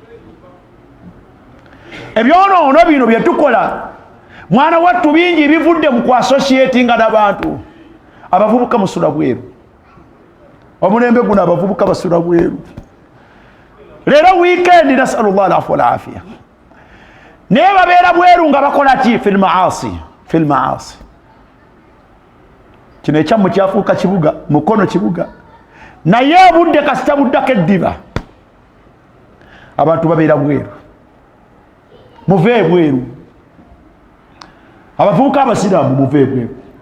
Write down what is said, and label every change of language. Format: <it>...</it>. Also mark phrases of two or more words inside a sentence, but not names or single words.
<lg>ebyonoono bino bye tukola mwana wattu bingi bivudde mu kuassociatinga n'abantu abavubuka musula bweru omulembe guno abavubuka basula bweru leero weekend</lg> <ar>نسأل الله العفو والعافية</ar> <lg>naye babeera bweru nga bakola ki</lg> <ar>في المعاصي</ar> <lg>kino ekyammwe kyafuuka kibuga mukono kibuga naye obudde kasita buddako eddiba abantu babeera bweru muve bweru abavubuka abasiraamu muve bweru</lg>